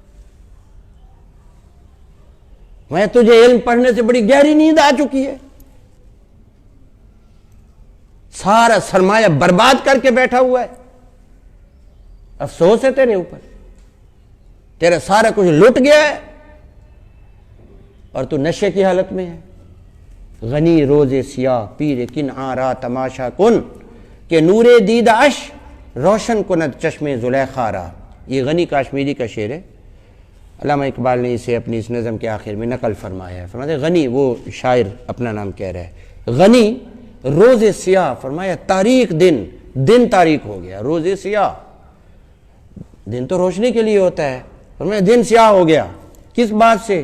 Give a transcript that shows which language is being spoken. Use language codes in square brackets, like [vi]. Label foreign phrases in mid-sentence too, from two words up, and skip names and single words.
[ur] میں تجھے علم پڑھنے سے بڑی گہری نیند آ چکی ہے، سارا سرمایہ برباد کر کے بیٹھا ہوا ہے، افسوس ہے تیرے اوپر، تیرا سارا کچھ لٹ گیا ہے اور تو نشے کی حالت میں ہے۔ [fa] غنی روز سیاہ پیر کن آرا تماشا کن، کہ نور دید اش روشن کند چشم زلیخا را۔ [ur] یہ غنی کاشمیری کا شعر ہے، علامہ اقبال نے اسے اپنی اس نظم کے آخر میں نقل فرمایا ہے۔ فرماتے غنی، وہ شاعر اپنا نام کہہ رہا ہے، [fa] غنی روز سیاہ، [ur] فرمایا تاریک دن تاریک ہو گیا، [fa] روز سیاہ، [ur] دن تو روشنی کے لیے ہوتا ہے، فرمایا دن سیاہ ہو گیا، کس بات سے؟